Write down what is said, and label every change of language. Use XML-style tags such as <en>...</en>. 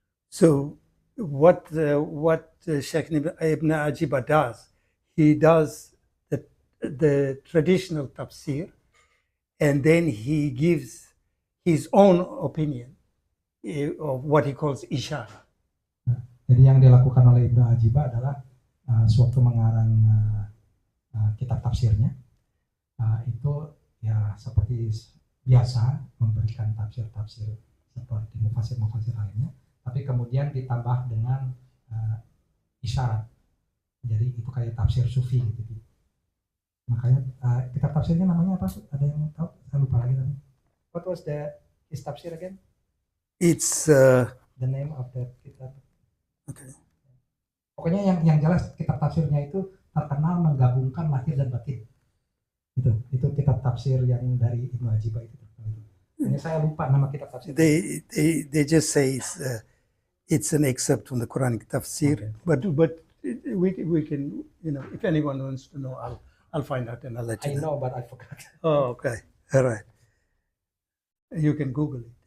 <en>So what Sheikh Ibn Ajibah does, he does the traditional tafsir, and then he gives his own opinion of what he calls isyarah.</en> <id>Jadi yang dilakukan oleh Ibnu Ajibah adalah sewaktu mengarang kitab tafsirnya, itu ya seperti biasa memberikan tafsir-tafsir seperti mufasir-mufasir lainnya, tapi kemudian ditambah dengan isyarat. Jadi itu kayak tafsir sufi gitu. Makanya kitab tafsirnya namanya apa? Ada yang tahu? Saya lupa lagi tadi.</id> <en>What was his tafsir again? It's the name of the kitab. Okay.</en> <id>Pokoknya yang jelas kitab tafsirnya itu terkenal menggabungkan lahir dan batin. Itu kitab tafsir yang dari Ibnu Ajibah itu. Ini saya lupa nama kitab tafsir.</id> <en>They just say it's an excerpt from the Quranic tafsir, okay. But we can, if anyone wants to know, I'll find out and I'll let you know. I know, but I forgot. Oh, okay, all right. You can Google it.</en>